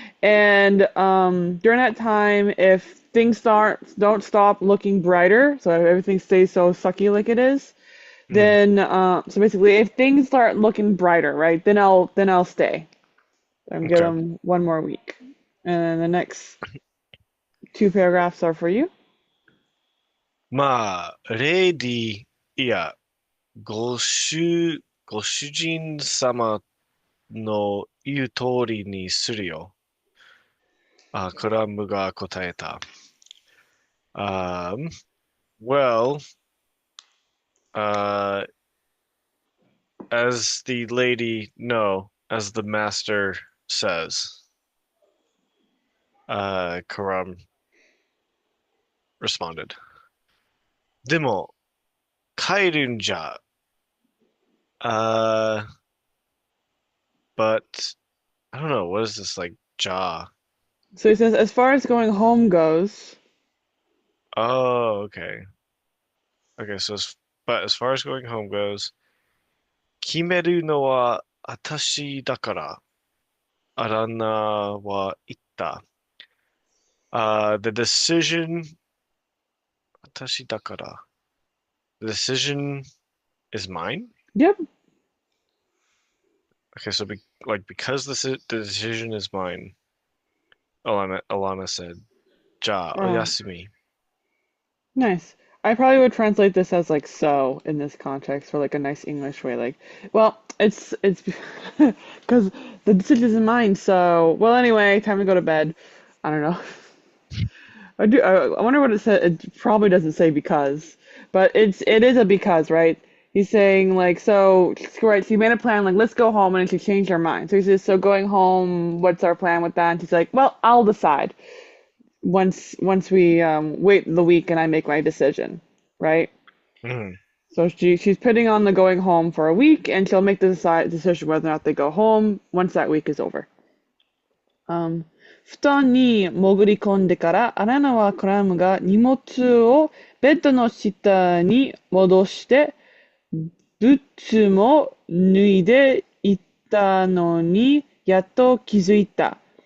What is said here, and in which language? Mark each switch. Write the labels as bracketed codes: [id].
[en] And during that time, if things don't stop looking brighter, so everything stays so sucky like it is, Mm, then so basically if things start looking brighter, right, then I'll stay and give okay. them one more week. And the next two paragraphs are for you. [ja] まあ、レディー、いや、ご主人様の言う通りにするよ。クラムが答えた。 [en] Um, well, uh, as the lady, no, as the master says, Karam responded. [ja] でも、帰るんじゃ。 [en] Uh, but I don't know, what is this like jaw? So he says, as far as going home goes, Oh, okay. Okay, but as far as going home goes, [ja] 決めるのは私だから、アランナは言った。 [en] The decision, [ja] 私だから。 [en] The decision is mine? yep. Okay, so because the decision is mine, Alana said, [ja] じゃあ、おや uh, すみ. [en] Nice. I probably would translate this as like so in this context for like a nice English way. Like, well, it's because the decision is mine. So, well, anyway, time to go to bed. I don't know. I wonder what it said. It probably doesn't say because, but it is a because, right? He's saying like, so right, she made a plan like, let's go home, and then she changed her mind. So he says, so going home, what's our plan with that? And she's like, well, I'll decide once we wait the week and I make my decision, right? Mhm. So she's putting on the going home for a week, and she'll make the decision whether or not they go home once that week is over. [ja] 布団に潜り込んでから、アラナはコラムが荷物をベッドの下に戻して、ブーツも脱いでいったのに、やっと気づいた。